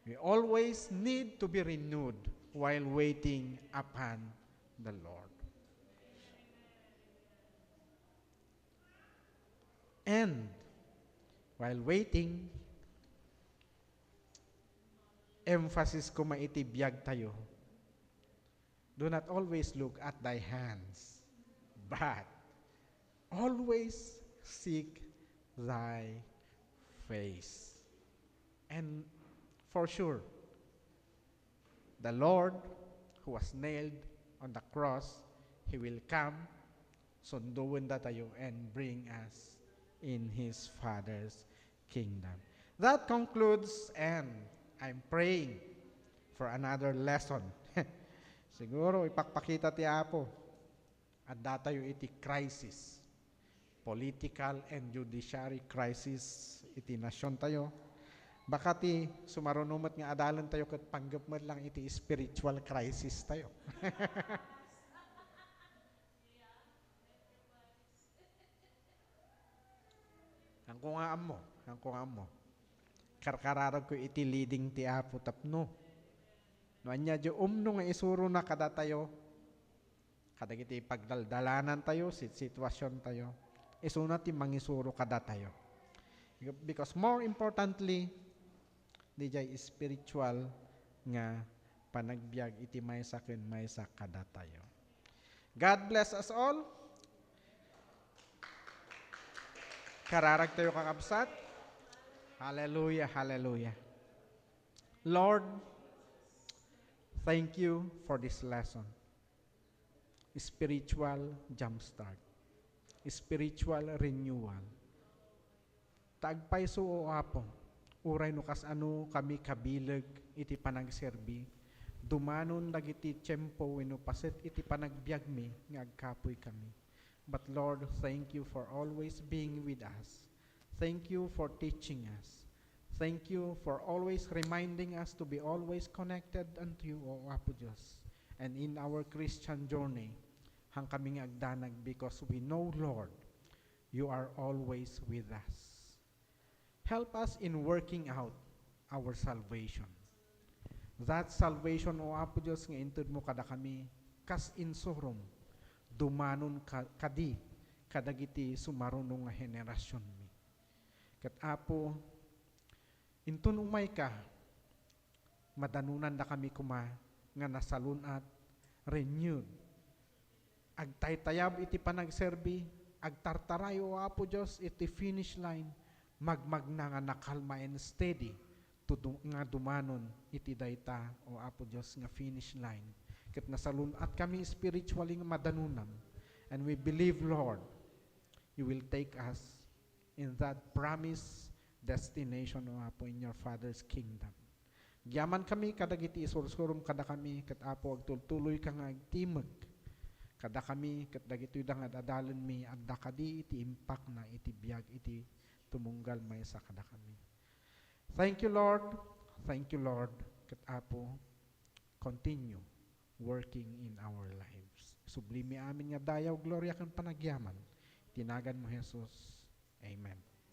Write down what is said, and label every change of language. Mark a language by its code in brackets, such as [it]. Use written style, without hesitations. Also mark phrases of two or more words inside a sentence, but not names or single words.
[en] We always need to be renewed while waiting upon the Lord. And while waiting, [ilo] emphasis ko maitibiyag tayo. [en] Do not always look at thy hands, but always seek thy face. And for sure, the Lord who was nailed on the cross, He will come, [ilo] sunduin na tayo, [en] and bring us in His Father's kingdom. That concludes, and I'm praying for another lesson. [ilo] Siguro ipakpakita ti Apo at datayo iti crisis, [en] political and judiciary crisis [ilo] iti nasyon tayo. Baka ti sumarunumot nga adalan tayo kat panggap lang iti spiritual crisis tayo. Ang kungaam mo. Karkararag ko iti leading ti Apo tapno. No anya di umno nga isuro na kada tayo, kada iti pagdaldalanan tayo, sitwasyon tayo, isuna ti mangisuro kada tayo. [en] Because more importantly, [ilo] di jay spiritual nga panagbiag iti maysa ken maysa kada tayo. God bless us all. Kararag tayo kakabsat. [en] Hallelujah, hallelujah. Lord, thank you for this lesson. Spiritual jumpstart. Spiritual renewal. [ilo] Tagpaiso o Apo, uray no kas ano kami kabilag iti panagserbi, dumanon dagiti tiyempo wenno paset iti panagbiag mi nga agkapoy kami. [en] But Lord, thank you for always being with us. Thank you for teaching us. Thank you for always reminding us to be always connected unto you, [ilo] O Apo Diyos. [en] And in our Christian journey, [ilo] hang kaming agdanag [en] because we know, Lord, you are always with us. Help us in working out our salvation. That salvation, [ilo] O Apo Diyos, nga intud mo kada kami, kas insurum, dumanon kadi, kadagiti sumarunong nga henerasyon mi. Kat Apo, intun umay ka, madanunan na kami kuma, nga nasalunat, renewed. Agtaytayab iti panagserbi, agtartaray o Apo Diyos iti finish line, magmagna nga nakalma [en] and steady, [ilo] nga dumanon iti dayta o Apo Diyos nga finish line. Kat nasalunat kami spiritually nga madanunan, [en] and we believe, Lord, you will take us in that promised destination [ilo] o Apo [en] in your Father's kingdom. [ilo] Giyaman kami kadagiti isursurum kada kami kat Apo agtultuloy ka nga agtimag kada kami kat dagiti da nga dadalan mi adda kadi iti impact na iti biag iti tumunggal may sa kada kami. [en] Thank you, Lord. Thank you, Lord. [ilo] Kat Apo, [en] continue working in our lives. [ilo] Sublime amin nga dayaw gloria kan panagyaman. Tinagan mo Jesus. Amen.